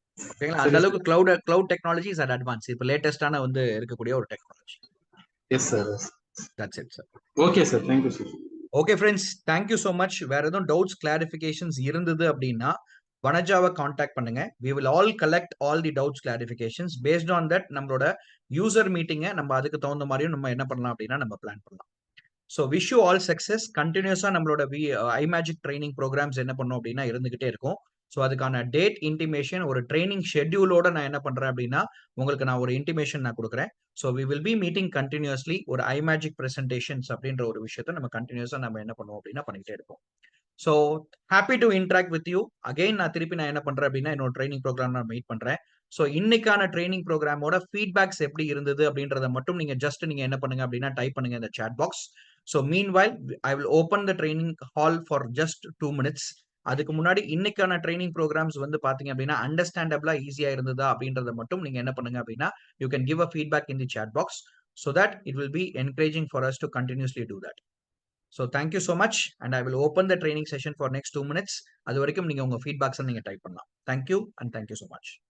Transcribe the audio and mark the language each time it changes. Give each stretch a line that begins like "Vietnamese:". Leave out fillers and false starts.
Tamil: ஓகேங்களா? அந்த அளவுக்கு
English: Cloud technology is advance.
Tamil: இப்போ லேட்டஸ்டான வந்து இருக்கக்கூடிய ஒரு technology.
English: Yes sir. That's it sir. Okay sir, thank you sir. Okay friends, thank you so much.
Tamil: வேற எதுவும் டவுட்ஸ் கிளாரிஃபிகேஷன்ஸ் இருந்தது அப்படின்னா வனஜாவை காண்டாக்ட் பண்ணுங்க.
English: we will all collect all the doubts clarifications. based on that
Tamil: நம்மளோட யூசர் மீட்டிங்கை நம்ம அதுக்கு தகுந்த மாதிரியும் நம்ம என்ன பண்ணலாம் அப்படின்னா நம்ம பிளான் பண்ணலாம்.
English: So wish you all success.
Tamil: கண்டினியூஸா நம்மளோட iMagic ட்ரைனிங் ப்ரோக்ராம்ஸ் என்ன பண்ணோம் அப்படின்னா இருந்துகிட்டே இருக்கும். ஸோ அதுக்கான டேட் இன்டிமேஷன், ஒரு ட்ரைனிங் ஷெட்யூலோட நான் என்ன பண்றேன் அப்படின்னா உங்களுக்கு நான் ஒரு இன்டிமேஷன் நான் கொடுக்குறேன்.
English: So we will be meeting continuously.
Tamil: ஒரு iMagic ப்ரெசன்டேஷன்ஸ் அப்படின்ற ஒரு விஷயத்த நம்ம கண்டினியூஸா நம்ம என்ன பண்ணுவோம் அப்படின்னா பண்ணிக்கிட்டே இருப்போம்.
English: So happy to interact with you again.
Tamil: நான் என்ன பண்றேன் அப்படின்னா என்னோட ட்ரைனிங் ப்ரோக்ராம் நான் மீட் பண்றேன். ஸோ இன்னைக்கான ட்ரைனிங் ப்ரோக்ராமோட ஃபீட்பேக்ஸ் எப்படி இருந்தது அப்படின்றத மட்டும் நீங்க என்ன பண்ணுங்க அப்படின்னா டைப் பண்ணுங்க இந்த chat box.
English: So meanwhile I will open the training hall for just 2 minutes.
Tamil: அதுக்கு முன்னாடி இன்னைக்கான ட்ரைனிங் ப்ரோக்ராம்ஸ் வந்து பாத்தீங்க அப்படின்னா அண்டர்ஸ்டாண்டபிளா ஈஸியா இருந்ததா அப்படின்றத மட்டும் நீங்க என்ன பண்ணுங்க அப்படின்னா
English: You can give a feedback in the chat box so that it will be encouraging for us to continuously do that. So thank you so much and I will open the training session for next 2 minutes.
Tamil: அது வரைக்கும் நீங்க உங்க feedbacks நீங்க type பண்ணலாம்.
English: Thank you and thank you so much.